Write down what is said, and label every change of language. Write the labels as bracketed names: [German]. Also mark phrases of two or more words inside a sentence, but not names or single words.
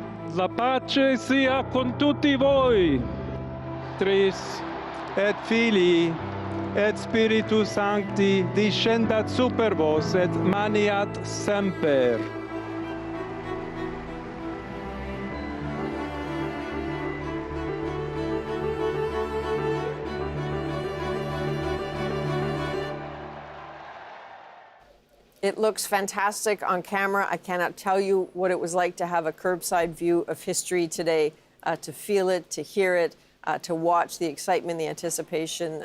[Italian] La pace sia con tutti voi. [Latin] Tris et Filii et Spiritus Sancti descendat super vos et maniat semper. [English] It looks fantastic on camera. I cannot tell you what it was like to have a curbside view of history today, to feel it, to hear it, to watch the excitement, the anticipation.